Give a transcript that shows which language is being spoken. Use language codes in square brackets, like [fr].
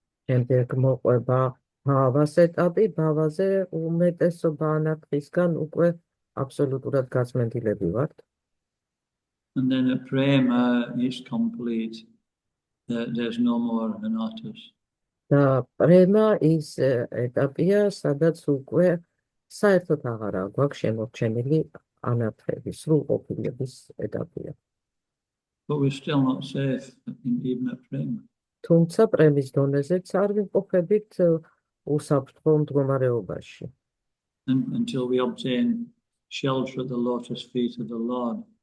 [ka] შემდეგ მოყვება ბავას ეტაპი, ბავაზე უმეტესობა ანარქისგან უკვე აბსოლუტურად გაწმენდილები ვართ. [en] And then at prema is complete. There's no more anatas. [ka] და პრემა ის ეტაპია, სადაც უკვე საერთოდ აღარ გვაქვს შემორჩენილი ანარქები, სრულყოფილების ეტაპია. [en] But we're still not safe even at prema. [ka] თუმცა პრემის დონეზეც არ ვიმყოფებით უსაფრთხო მდგომარეობაში. [en] Until we obtain shelter at the lotus feet of the Lord.